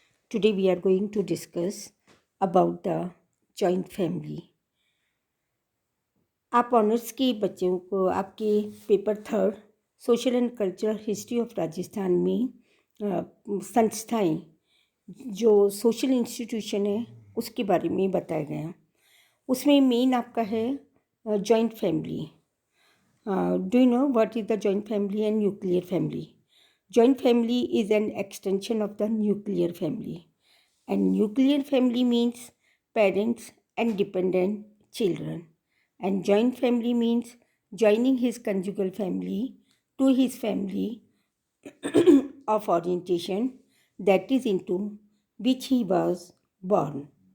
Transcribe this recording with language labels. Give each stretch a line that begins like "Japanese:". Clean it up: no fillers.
English: Today we are going to discuss about the joint family.
Hindi: आप honours के बच्चों को आपके paper third social and cultural history of Rajasthan में संस्थाएं जो सोशल इंस्टीट्यूशन है उसके बारे में बताया गया। उसमें मेन आपका है
English: Joint family. Do you know what is the joint family and nuclear family? Joint family is an extension of the nuclear family, and nuclear family means parents and dependent children, and joint family means joining his conjugal family to his family of orientation that is into which he was born.